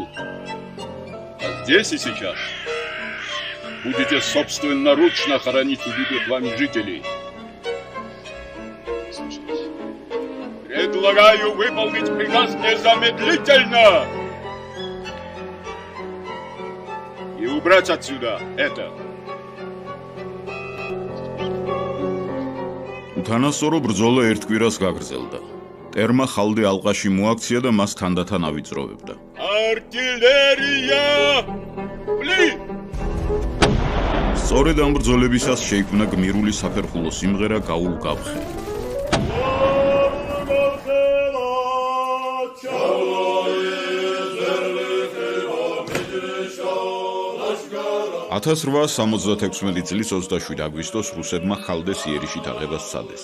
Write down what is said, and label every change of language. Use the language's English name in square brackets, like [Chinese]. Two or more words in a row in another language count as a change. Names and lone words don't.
[Russian] А здесь и сейчас будете собственноручно хоронить убитых вами жителей. Предлагаю выполнить приказ незамедлительно и убрать отсюда это. [Georgian] უთანასწორო ბრძოლა ერთ კვირას გაგრძელდა. ტერმა ხალდე ალყაში მოაქცია და მას თანდათან ავიწროვებდა. [Russian] Артиллерия! Блин! [Georgian] სწორედ ამ ბრძოლებისას შეიქმნა გმირული საფერხულო სიმღერა გაულ გაფხე. ათას 866 წლის 27 აგვისტოს რუსებმა ხალდეს იერიშით აღებას სცადეს.